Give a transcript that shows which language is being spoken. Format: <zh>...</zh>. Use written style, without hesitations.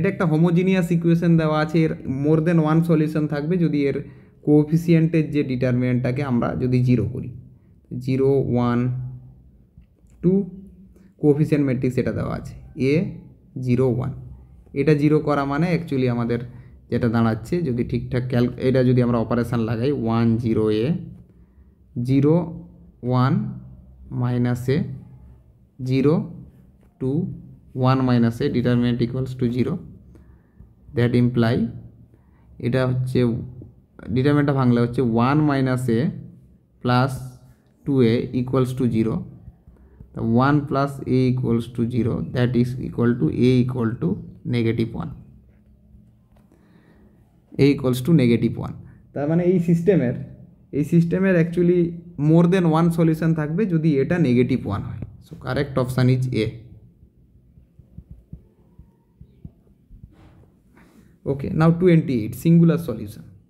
<bn>এটা একটা homogeneous equation দেওয়া আছে, এর</bn> <en>more than one solution</en> <bn>থাকবে যদি এর কোএফিসিয়েন্টের যে ডিটারমিনেন্টটাকে আমরা যদি 0 করি, 0, 1, 2, কোএফিসিয়েন্ট ম্যাট্রিক্স এটা দেওয়া আছে a 0, 1। এটা 0 করা মানে অ্যাকচুয়ালি আমাদের যেটা দাঁড়াচ্ছে, যদি ঠিকঠাক এটা যদি আমরা অপারেশান লাগাই 1, 0, a 0,</bn> <en>1 minus a 0, 2, 1 minus a determinant equals to 0, that imply</en> <bn>এটা হচ্ছে ডিটারমিনেন্টটা ভাঙলে হচ্ছে</bn> <en>1 minus a plus 2a equals to 0, 1 plus a equals to 0, that is equal to a equal to -1, a equals to -1।</en> <bn>তার মানে এই সিস্টেমের actually</bn> <en>more than one solution</en> <bn>থাকবে যদি এটা -1 হয়।</bn> <en>So correct option is A. Okay, now 28 singular solution.</en>